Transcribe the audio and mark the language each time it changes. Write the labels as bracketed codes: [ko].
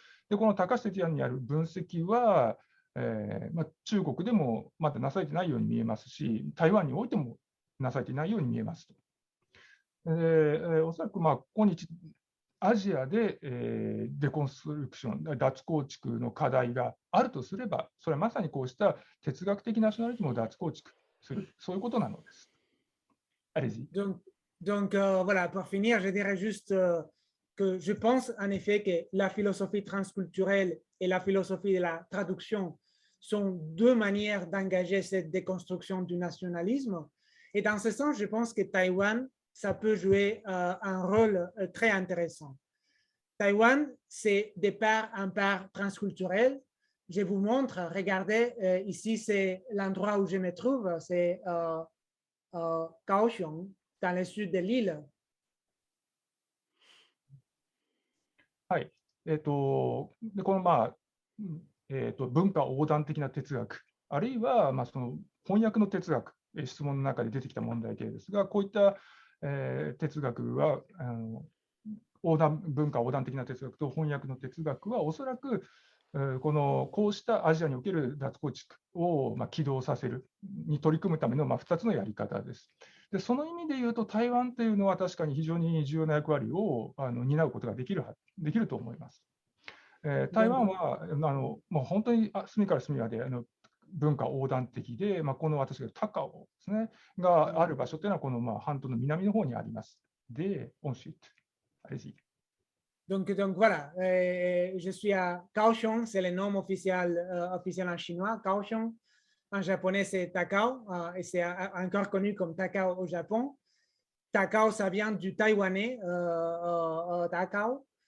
[ja] で、この高橋哲也にある分析は、中国でもまだなされてないように見えますし、台湾においてもなされていないように見えますと。おそらく今日アジアで、デコンストラクション、脱構築の課題があるとすれば、それはまさにこうした哲学的ナショナリズムを脱構築する、そういうことなのです。 [fr] Allez-y. Donc voilà, pour finir, je dirais juste que je pense en effet que la philosophie transculturelle et la philosophie de la traduction sont deux manières d'engager cette déconstruction du nationalisme. Et dans ce sens, je pense que Taïwan, ça peut jouer un rôle très intéressant. Taïwan, c'est de part en part transculturel. Je vous montre, regardez, ici c'est l'endroit où je me trouve, c'est Kaohsiung, dans le sud de l'île. [ja] はい。でこの文化横断的な哲学、あるいはその翻訳の哲学、質問の中で出てきた問題系ですが、こういった哲学は文化横断的な哲学と翻訳の哲学はおそらくこうしたアジアにおける脱構築を起動させるに取り組むための2つのやり方です。でその意味で言うと台湾というのは確かに非常に重要な役割を担うことができると思います。台湾はもう本当に隅から隅まで文化横断的で、この私が高尾ですねがある場所というのはこの半島の南の方にあります。 [fr] で、ensuite, allez-y. Donc voilà, je suis à Kaohsiung, c'est le nom officiel en chinois, Kaohsiung. En japonais, c'est Takao, et c'est encore connu comme Takao au Japon. Takao, ça vient du taïwanais, Takao.